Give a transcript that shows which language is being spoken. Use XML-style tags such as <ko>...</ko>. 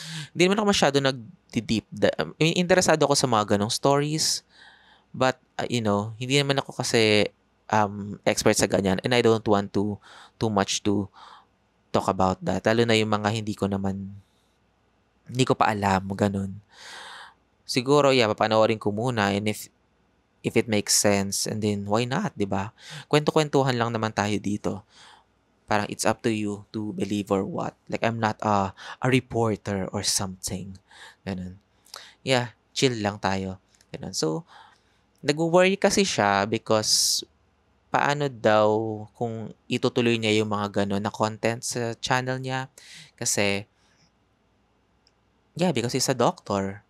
<tl>Hindi naman ako masyado</tl> <en>I mean,</en> <tl>interesado ako sa mga ganong stories.</tl> <en>But,</en> <tl>hindi naman ako kasi expert sa ganyan</tl> <en>and I don't want to too much to talk about that.</en> <tl>Lalo na yung mga hindi ko pa alam, ganun.</tl> <en>Siguro, yeah,</en> <tl>papanoorin ko muna</tl> <en>and if it makes sense and then why not, 'di ba?</en> <tl>Kwento-kwentuhan lang naman tayo dito.</tl> <en>Parang it's up to you to believe or what. Like I'm not a reporter or something.</en> <tl>Ganun. Yeah, chill lang tayo. Ganun. So, nagwo-worry kasi siya because paano daw kung itutuloy niya yung mga gano'n na content sa channel niya.</tl> <en>Kasi, yeah, because he's a doctor.</en>